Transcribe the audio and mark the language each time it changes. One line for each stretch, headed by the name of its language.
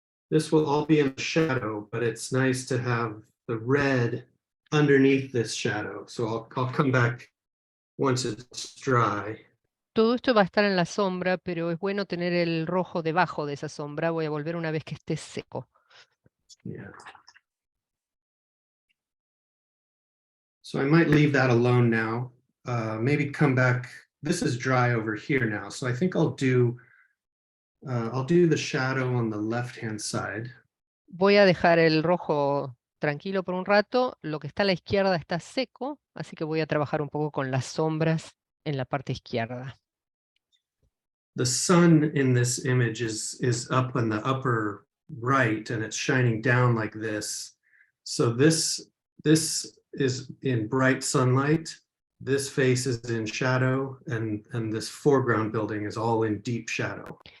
English: This will all be in the shadow, but it's nice to have the red underneath this shadow. So I'll come back once it's dry.
Spanish: Todo esto va a estar en la sombra, pero es bueno tener el rojo debajo de esa sombra. Voy a volver una vez que esté seco.
English: Yeah. So I might leave that alone now. Maybe come back. This is dry over here now. So I think I'll do the shadow on the left-hand side.
Spanish: Voy a dejar el rojo tranquilo por un rato. Lo que está a la izquierda está seco, así que voy a trabajar un poco con las sombras en la parte izquierda.
English: The sun in this image is up in the upper right, and it's shining down like this. So this is in bright sunlight. This face is in shadow, and this foreground building is all in deep shadow.